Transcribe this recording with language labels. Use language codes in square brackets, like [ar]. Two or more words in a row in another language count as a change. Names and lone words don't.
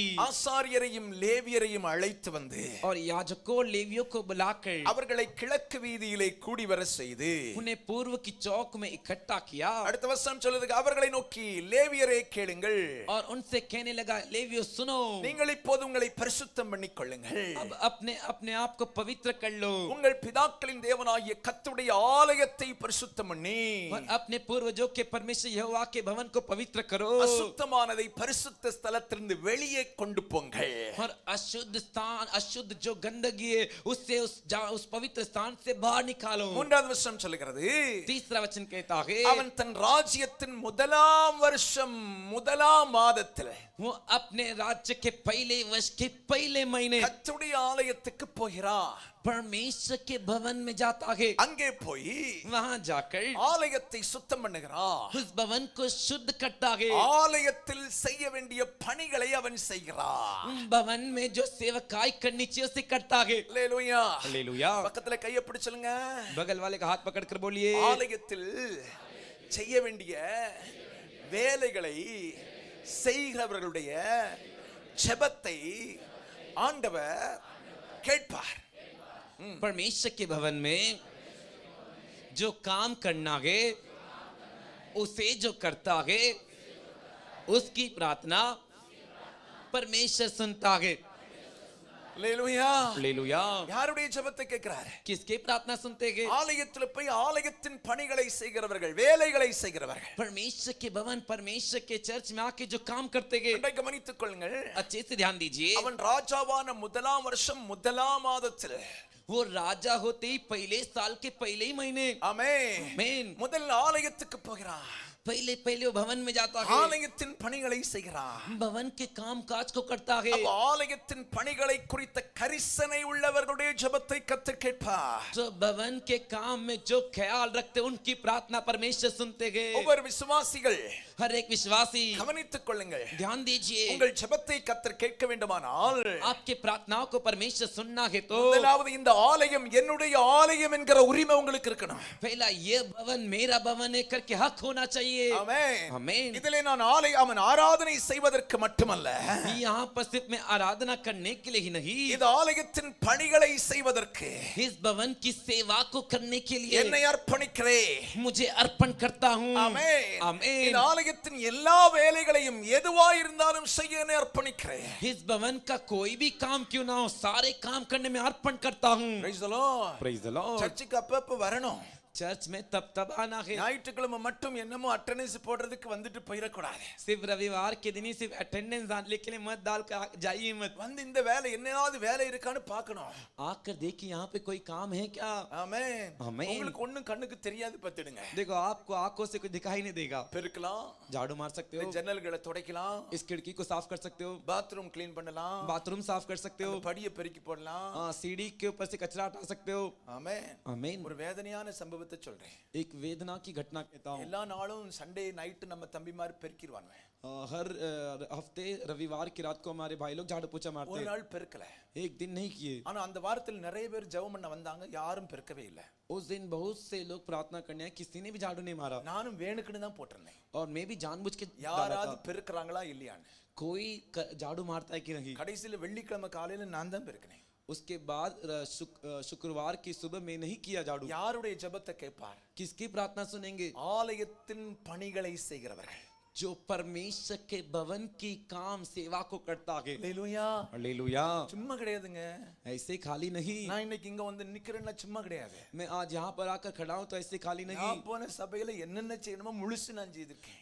[ta] ஆசாரியரையும் லேவியரையும் அழைத்து வந்து [hi] और याजकों लेवियों को बुलाकर [ta] அவர்களை கிழக்கு வீதியிலே கூடி வர செய்து [hi] उन्हें पूर्व की चौक में इकट्ठा किया। [ta] அடுத்த வசனம் சொல்லுது, அவர்களை நோக்கி லேவியரே கேளுங்கள், [hi] और उनसे कहने लगा, लेवियों सुनो, [ta] நீங்கள் இப்போது உங்களை பரிசுத்தம் பண்ணிக் கொள்ளுங்கள், [hi] अब अपने अपने आप को पवित्र कर लो, [ta] உங்கள் பிதாக்களின் தேவனாகிய கர்த்தருடைய ஆலயத்தை பரிசுத்தம் பண்ணி [hi] और अपने पूर्वजों के परमेश्वर यहोवा के भवन को पवित्र करो, [ta] அசுத்தமானதை பரிசுத்த ஸ்தலத்திலிருந்து வெளியே கொண்டு போங்கள், [hi] और अशुद्ध स्थान, अशुद्ध जो गंदगी है उससे उस पवित्र स्थान से बाहर निकालो। [ta] மூன்றாவது வசனம் சொல்லுகிறது, [hi] तीसरा वचन कहता है, [ta] அவன் தன் ராஜ்யத்தின் முதலாம் வருஷம் முதலாம் மாதத்தில் [hi] वो अपने राज्य के पहले वर्ष के पहले महीने [ta] கர்த்தருடைய ஆலயத்துக்கு போகிறார். [hi] परमेश्वर के भवन में जाता है। [ta] அங்கே போய் [hi] वहां जाकर [ta] ஆலயத்தை சுத்தம் பண்ணுகிறார். [hi] उस भवन को शुद्ध करता है। [ta] ஆலயத்தில் செய்ய வேண்டிய பணிகளை அவன் செய்கிறார். [hi] उन भवन में जो सेवकाई करनी चाहिए उसे करता है। [ta] அல்லேலூயா. [hi] हालेलुया। [ta] பக்கத்துல கையை பிடிச்சுங்க. [hi] बगल वाले का हाथ पकड़कर बोलिए, [ta] ஆலயத்தில் செய்ய வேண்டிய வேலைகளை செய்கிறவர்களுடைய ஜெபத்தை ஆண்டவர் கேட்பார். [hi] परमेश्वर के भवन में जो काम करना है उसे जो करता है उसकी प्रार्थना परमेश्वर सुनता है। [ta] அல்லேலூயா. [hi] हालेलुया। [ta] யாருடைய ஜெபத்தை கேட்கிறார்? [hi] किसके प्रार्थना सुनते हैं? [ta] ஆலயத்தில் போய் ஆலயத்தின் பணிகளை செய்கிறவர்கள், வேலைகளை செய்கிறவர்கள். [hi] परमेश्वर के भवन, परमेश्वर के चर्च में आके जो काम करते हैं, [ta] ஒன்றை கவனித்துக் கொள்ளுங்கள். [hi] अच्छे से ध्यान दीजिए। [ta] அவன் ராஜாவான முதலாம் வருஷம் முதலாம் மாதத்தில், [hi] वो राजा होते ही पहले साल के पहले ही महीने [ta] ஆமென், முதல் ஆலயத்துக்கு போகிறான். [hi] पहले पहले वो भवन में जाता है, [ta] ஆலயத்தின் பணிகளை செய்கிறான். [hi] भवन के काम काज को करता है। [ta] அப்ப ஆலயத்தின் பணிகளை குறித்த கரிசனை உள்ளவர்களுடைய ஜெபத்தை கர்த்தர் கேட்பார். [hi] जो भवन के काम में जो ख्याल रखते उनकी प्रार्थना परमेश्वर सुनते हैं। [ta] ஒவ்வொரு விசுவாசிகள் [hi] हर एक विश्वासी [ta] கவனித்துக் கொள்ளுங்கள். [hi] ध्यान दीजिए, [ta] உங்கள் ஜெபத்தை கர்த்தர் கேட்க வேண்டுமானால் [hi] आपके प्रार्थनाओं को परमेश्वर सुनना है तो [ta] முதலாவது இந்த ஆலயம் என்னுடைய ஆலயம் என்கிற உரிமை உங்களுக்கு இருக்கணும். [hi] पहला ये भवन मेरा भवन है करके हक होना चाहिए। [ta] ஆமென். [hi] आमीन। [ta] இதிலே நான் அவன் ஆராதனை செய்வதற்கு மட்டுமல்ல, [hi] यहाँ पर सिर्फ मैं आराधना करने के लिए ही नहीं, [ta] இந்த ஆலயத்தின் பணிகளை செய்வதற்கு [hi] इस भवन की सेवा को करने के लिए [ta] என்னை அர்ப்பணிக்கிறேன். [hi] मुझे अर्पण करता हूँ। [ta] ஆமென். [hi] आमीन। [ta] இந்த ஆலயத்தின் எல்லா வேலைகளையும் எதுவா இருந்தாலும் செய்ய என்னை அர்ப்பணிக்கிறேன். [hi] इस भवन का कोई भी काम क्यों ना हो, सारे काम करने में अर्पण करता हूँ। [en] Praise the Lord. Praise the Lord। [ta] சர்ச்சுக்கு அப்பப்ப வரணும். [hi] चर्च में तब आना है। [ta] ஞாயிற்றுக்கிழமை மட்டும் என்னமோ அட்டெண்டன்ஸ் போடுறதுக்கு வந்துட்டு போயிடக்கூடாது. [hi] सिर्फ रविवार के दिन ही सिर्फ अटेंडेंस डालने के लिए मत डाल कर जाइए मत। [ta] வந்து இந்த வேலை என்னதாவது வேலை இருக்கான்னு பார்க்கணும். [hi] आकर देखिए यहाँ पे कोई काम है क्या। [ta] ஆமென். ஆமென்। உங்களுக்கு ஒண்ணும் கண்ணுக்கு தெரியாது பத்திடுங்க. [hi] देखो आपको आंखों से कुछ दिखाई नहीं देगा। [ta] பெருக்கலாம், [hi] झाड़ू मार सकते हो, [ta] ஜன்னல்களை துடைக்கலாம், [hi] इस खिड़की को साफ कर सकते हो, [en] bathroom clean [ta] பண்ணலாம், [hi] बाथरूम साफ कर सकते हो, [ta] படியை பெருக்கி போடலாம். [hi] सीढ़ी के ऊपर से कचरा हटा सकते हो। [ta] ஆமென். [hi] आमीन। [ta] ஒரு வேதனையான சம்பவத்தை சொல்றேன். [hi] एक वेदना की घटना कहता हूँ। [ta] எல்லா நாளும் [en] Sunday night [ta] நம்ம தம்பிமார் பெருக்கிடுவாங்க. [hi] हर हफ्ते रविवार की रात को हमारे भाई लोग झाड़ू पोछा मारते [ta] ஒரு [hi] हैं। [ta] நாள் பெருக்கல. [hi] एक दिन नहीं किए। [ta] ஆனா அந்த வாரத்தில் நிறைய பேர் ஜெபம் பண்ண வந்தாங்க, யாரும் பெருக்கவே இல்ல. [hi] उस दिन बहुत से लोग प्रार्थना करने आए, किसी ने भी झाड़ू नहीं मारा। [ta] நானும் வேணுக்குன்னு தான் போட்டிருந்தேன். [hi] और मैं भी जानबूझ के डाला [ta] யாராவது [hi] था, [ta] பெருக்கறாங்களா இல்லையான்னு. [hi] कोई झाड़ू मारता है कि नहीं। [ta] கடைசியில வெள்ளிக்கிழமை காலையில நான் தான் பெருக்கினேன். [hi] उसके बाद शुक्रवार की सुबह में नहीं किया झाड़ू। [ta] யாருடைய ஜெபத்தை கேட்பார்? [hi] किसकी प्रार्थना सुनेंगे? [ta] ஆலயத்தின் பணிகளை செய்கிறவர்கள். [hi] जो परमेश्वर के भवन की काम सेवा को करता है। [ta] அல்லேலூயா. [hi] हालेलुया। [ta] சும்மா கிடையாதுங்க. [hi] ऐसे खाली नहीं। [ta] நான் இன்னைக்கு இங்க வந்து நிக்கிறேன்னா சும்மா கிடையாது. [hi] मैं आज यहाँ पर आकर खड़ा हूँ तो ऐसे खाली नहीं। [ta] நான் போன சபையில என்னென்ன செய்யணுமோ முழுசு நான் செய்திருக்கேன்.